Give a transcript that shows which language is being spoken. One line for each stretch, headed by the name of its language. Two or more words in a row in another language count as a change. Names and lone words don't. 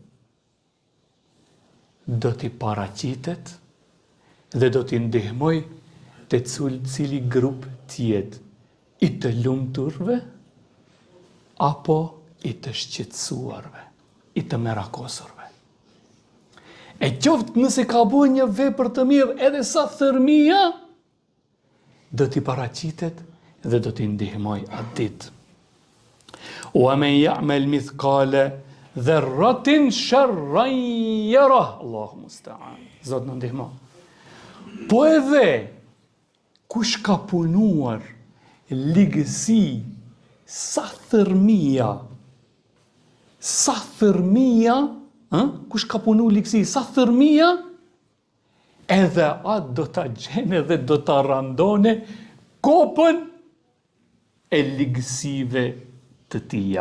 Albanian: do t'i paraqitet dhe do t'i ndihmoj të cili grup tjetë, i të lumturve, apo i të shqetësuarve, i të merakosurve. E qoftë nëse ka bërë një vepër të mirë edhe sa thërmia, do t'i paraqitet dhe do t'i ndihmoj atë ditë.
Arabic: ومن يعمل مثقال ذرة شرا يره. الله المستعان.
Albanian: Zot na ndihmo. Po edhe kush ka punuar ligësi sa thërmia, kush ka punu ligësi sa thërmia, edhe atë do t'a gjene dhe do t'a randone kopën e ligësive të tija.